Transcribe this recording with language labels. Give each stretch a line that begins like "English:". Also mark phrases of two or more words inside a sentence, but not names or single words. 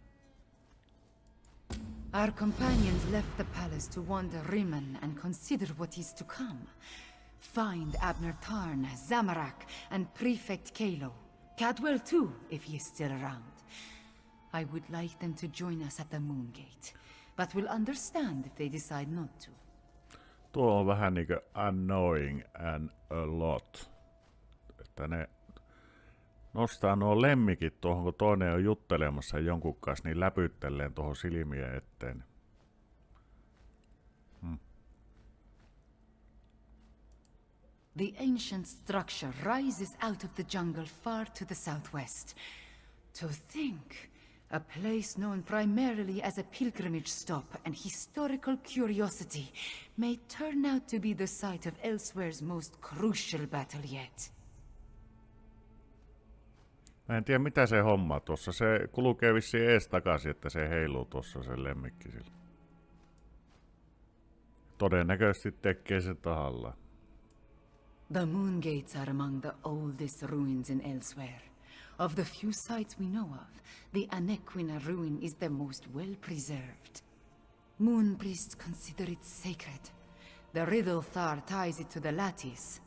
English: Our companions left the palace to wander Rimmon and consider what is to come. Find Abner Tarn, Zamorak, and Prefect Kalo. Cadwell too, if he is still around. I would like them to join us at the moon gate, but will understand if they decide not to.
Finnish: Tuo on vähän niinkö
English: annoying and a lot.
Finnish: Että ne nostaa nuo lemmikit tuohon, kun toinen on juttelemassa jonkun kanssa, niin läpytteleen tuohon silmien eteen.
English: The ancient structure rises out of the jungle far to the southwest. To think, a place known primarily as a pilgrimage stop and historical curiosity may turn out to be the site of Elsweyr's most crucial battle yet.
Finnish: Mä en tiedä mitä se homma tuossa. Se kulkee vissiin ees takaisin, että se heiluu tuossa se lemmikki sillä. Todennäköisesti tekee se tahalla.
English: The moon gates are among the oldest ruins in Elsweyr. Of the few sites we know of, the Anequina ruin is the most well preserved. Moon priests consider it sacred. The Riddlethar ties it to the lattice.